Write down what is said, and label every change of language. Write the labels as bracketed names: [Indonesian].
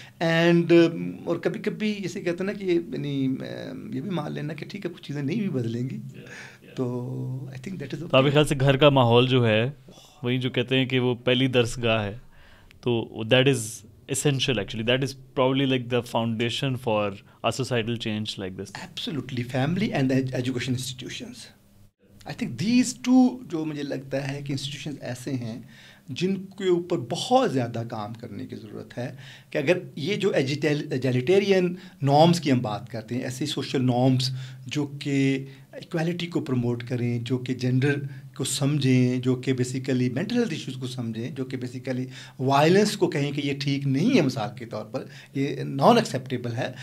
[Urdu] And اور کبھی کبھی جیسے کہتے ہیں نا کہ یعنی یہ بھی مان لینا کہ ٹھیک ہے کچھ چیزیں نہیں بھی بدلیں گی. [English] تو I think that is [Urdu] آپ کے خیال سے گھر کا ماحول جو ہے وہی جو کہتے ہیں کہ وہ پہلی درس گاہ ہے، تو [English] That is essential actually, that is probably like the foundation for a societal change like this. Absolutely, family and education institutions. I think these two [Urdu] جو مجھے لگتا ہے کہ انسٹیٹیوشنز ایسے ہیں جن کے اوپر بہت زیادہ کام کرنے کی ضرورت ہے. کہ اگر یہ جو ایجیلیٹیرین نارمز کی ہم بات کرتے ہیں، ایسے سوشل نارمز جو کہ ایکویلٹی کو پروموٹ کریں، جو کہ جینڈر کو سمجھیں، جو کہ بیسیکلی مینٹل ہیلتھ ایشوز کو سمجھیں، جو کہ بیسیکلی وائلنس کو کہیں کہ یہ ٹھیک نہیں ہے مثال کے طور پر، یہ نان ایکسیپٹیبل ہے.